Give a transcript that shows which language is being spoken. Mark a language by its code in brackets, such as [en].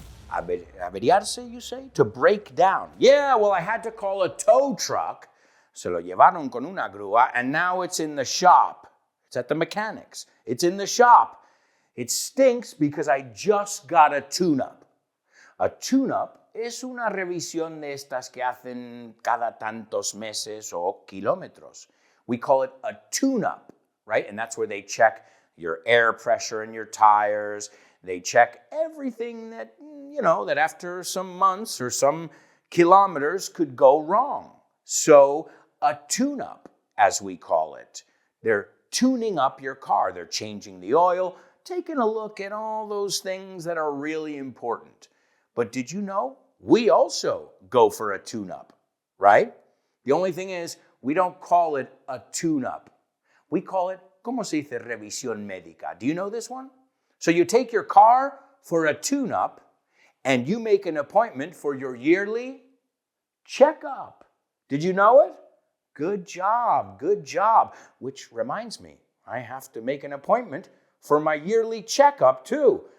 [en] Averiarse, you say? To break down. Yeah, well, I had to call a tow truck. [es] Se lo llevaron con una grúa, [en] and now it's in the shop. It's at the mechanics. It's in the shop. It stinks because I just got a tune-up. [es] A tune-up es una revisión de estas que hacen cada tantos meses o kilómetros. [en] We call it a tune-up, right? And that's where they check your air pressure in your tires. They check everything that, that after some months or some kilometers could go wrong. So a tune-up, as we call it. They're tuning up your car. They're changing the oil, taking a look at all those things that are really important. But did you know we also go for a tune-up, right? The only thing is we don't call it a tune-up. We call it, [es] ¿cómo se dice revisión médica? [en] Do you know this one? So you take your car for a tune-up and you make an appointment for your yearly checkup. Did you know it? Good job, good job. Which reminds me, I have to make an appointment for my yearly checkup too.